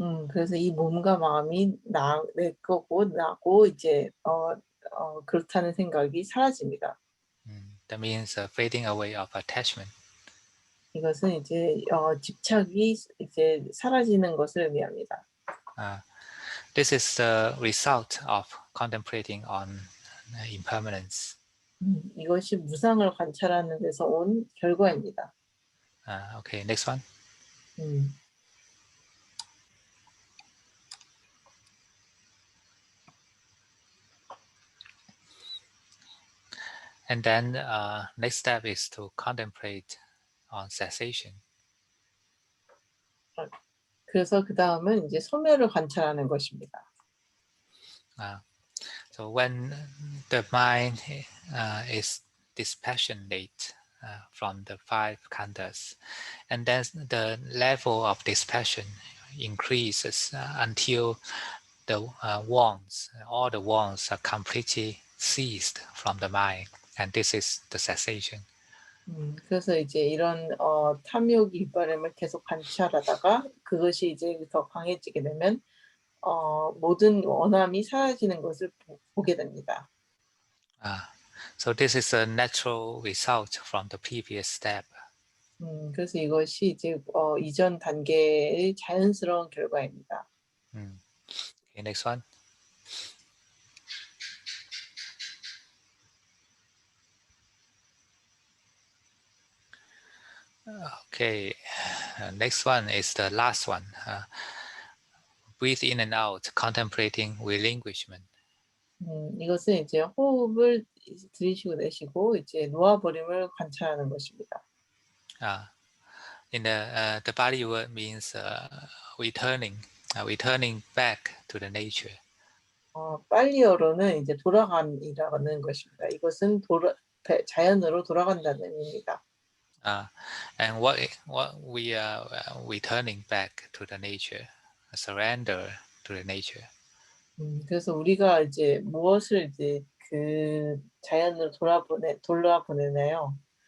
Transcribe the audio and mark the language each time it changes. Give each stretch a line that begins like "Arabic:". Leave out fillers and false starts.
Korean: 그래서 이 몸과 마음이 내 거고 나고 이제 그렇다는 생각이 사라집니다.
English: That means fading away of attachment.
Korean: 이것은 이제 집착이 이제 사라지는 것을 의미합니다.
English: This is the result of contemplating on impermanence.
Korean: 이것이 무상을 관찰하는 데서 온 결과입니다.
English: Okay, next one. And then next step is to contemplate on cessation.
Korean: 그래서 그 다음은 이제 소멸을 관찰하는 것입니다.
English: So when the mind is dispassionate from the five khandhas, and then the level of dispassion increases until the wants, all the wants are completely ceased from the mind, and this is the cessation.
Korean: 그래서 이제 이런 탐욕 이빨음을 계속 관찰하다가 그것이 이제 더 강해지게 되면 모든 원함이 사라지는 것을 보게 됩니다.
English: So this is a natural result from the previous step.
Korean: 그래서 이것이 이제 이전 단계의 자연스러운 결과입니다.
English: Okay, next one. Okay, next one is the last one. Breathe in and out, contemplating relinquishment.
Korean: 이것은 이제 호흡을 들이쉬고 내쉬고 이제 놓아버림을 관찰하는 것입니다.
English: In the Pali word means returning back to the nature.
Korean: 빨리어로는 이제 돌아간이라는 것입니다. 이것은 자연으로 돌아간다는 의미입니다.
English: And what we are returning back to the nature, surrender to the nature.
Korean: 그래서 우리가 이제 무엇을 이제 그 자연으로 돌아보내나요?